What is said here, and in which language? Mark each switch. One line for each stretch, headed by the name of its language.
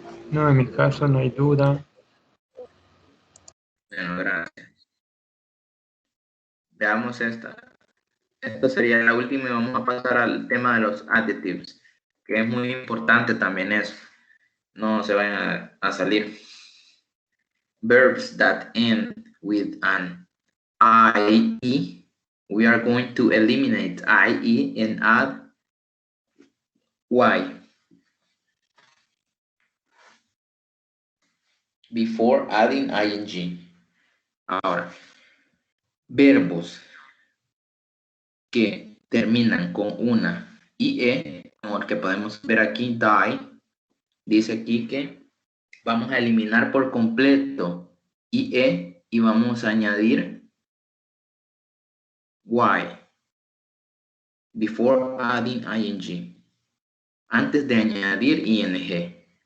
Spanish: No, en mi caso no hay duda. Bueno, gracias. Veamos esta. Esta sería la última y vamos a pasar al tema de los adjectives, que es muy importante también eso. No se vayan a salir.
English: Verbs that end with an IE. We are going to eliminate IE and add Y before adding ing.
Spanish: Ahora, verbos que terminan con una IE, como el que podemos ver aquí, die, dice aquí que vamos a eliminar por completo IE y vamos a añadir Y
English: before adding ing,
Spanish: antes de añadir ing.